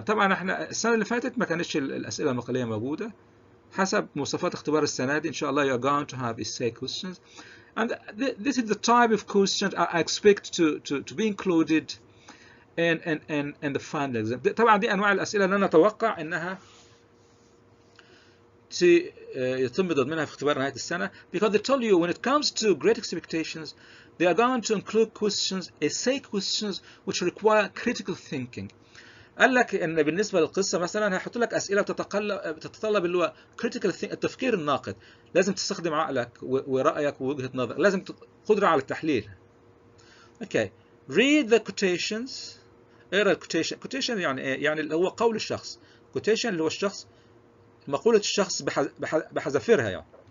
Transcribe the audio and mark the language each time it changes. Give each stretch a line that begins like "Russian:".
Arabic: طبعا احنا السنة اللي فاتت ما كانتش الأسئلة المقالية موجودة. حسب مواصفات اختبار السنة دي إن شاء الله
English: you are going to have essay questions, and this is the type of questions I expect to be included in the final exam.
Arabic: طبعا دي أنواع الأسئلة اللي أنا أتوقع إنها يتم ضمنها في اختبار نهاية السنة,
English: because they told you when it comes to great expectations they are going to include questions, essay questions, which require critical thinking.
Arabic: قال لك ان بالنسبه للقصه مثلا هيحط لك اسئله بتتطلب اللي هو critical التفكير الناقد، لازم تستخدم عقلك ورايك ووجهه نظر، لازم قدره على التحليل. اوكي
English: read the quotations،
Arabic: اقرا الكوتيشن. كوتيشن يعني ايه؟ يعني اللي هو قول الشخص. كوتيشن اللي هو الشخص، مقوله الشخص بحذافيرها يعني.